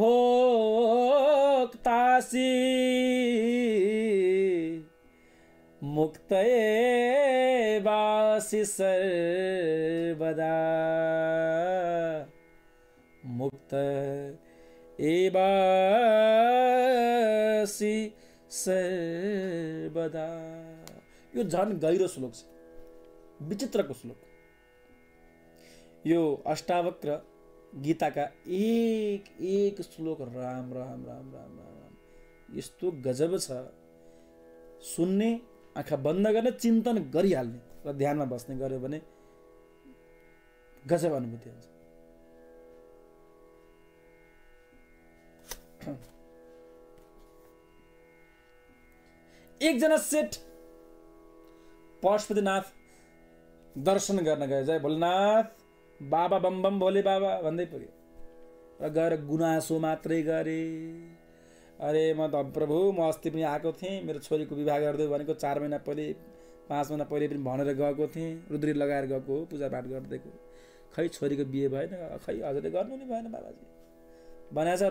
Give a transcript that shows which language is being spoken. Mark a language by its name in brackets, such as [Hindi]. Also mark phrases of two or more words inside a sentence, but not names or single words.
[Sanskrit] भोक्तासि मुक्त एवासि सर्वदा। मुक्त एवासि सर्वदा। [Nepali] यो झन् गहिरो श्लोक छ, विचित्रको श्लोक। यो अष्टावक्र गीताका एक एक श्लोक राम राम राम राम राम राम यस्तो गजब छ, सुन्ने, आँखा बन्द गर्ने, चिन्तन गरिहाल्ने र ध्यानमा बस्ने गर्यो भने गजब अनुभूति हुन्छ। एकजना सेठ पशुपतिनाथ दर्शन गर्न गए। जय भोलेनाथ, बाबा बम बम भोले बाबा भन्दै पुग्यो र गएर गुनासो मात्रै गरे। अरे म त प्रभु, म अस्ति पनि आएको थिएँ, मेरो छोरीको विवाह गरिदियो भनेको 4 महिना पहिले 5 महिना पहिले पनि भनेर गएको थिएँ, रुद्री लगाएर गएको, पूजापाठ गरिदिएको, खै छोरीको बिहे भएन, खै हजुरले गर्नु नि भएन बाबाजी भनेको छ।